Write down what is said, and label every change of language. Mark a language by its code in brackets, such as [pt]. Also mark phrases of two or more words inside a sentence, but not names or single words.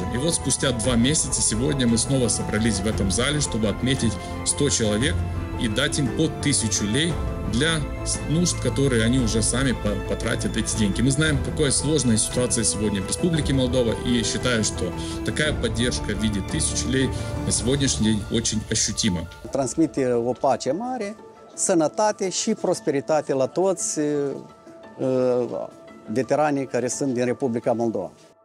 [ru] И вот спустя 2 месяца сегодня мы снова собрались в этом зале, чтобы отметить 100 человек и дать им по 1000 лей для нужд, которые они уже сами потратят эти деньги. Мы знаем, какая сложная ситуация сегодня в Республике Молдова, и считаю, что такая поддержка в виде 1000 лей на сегодняшний день очень ощутима. [ro] Transmite o pace mare, sănătate și prosperitate la toți veteranii care sunt din Republica Moldova.